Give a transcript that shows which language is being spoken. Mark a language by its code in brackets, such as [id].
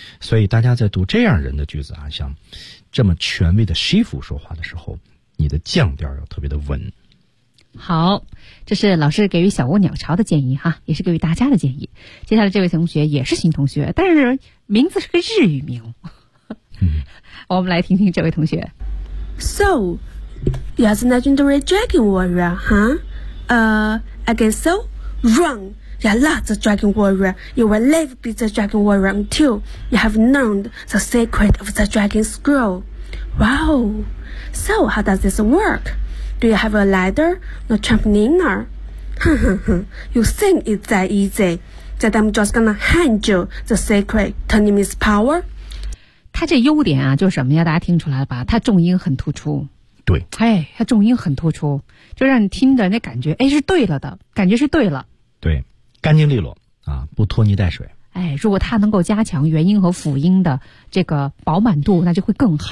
[zh] 所以大家在读这样人的句子啊，像这么权威的师傅说话的时候，你的降调要特别的稳。好，这是老师给予小蜗鸟巢的建议哈，也是给予大家的建议。接下来这位同学也是新同学，但是名字是个日语名。嗯，我们来听听这位同学。 [en] So you're the legendary dragon warrior, huhI guess so? Wrong. You're not the dragon warrior. You will never be the dragon warrior until you have learned the secret of the dragon scroll. Wow. So how does this work? Do you have a ladder? No trampoline? You think it's that easy? That I'm just gonna hand you the secret to limitless power? [zh] 他这优点啊就是什么呀，大家听出来了吧，他重音很突出。对，哎，它重音很突出，就让你听的那感觉，哎，是对了的感觉，是对了，对，干净利落啊，不拖泥带水。哎，如果它能够加强元音和辅音的这个饱满度，那就会更好。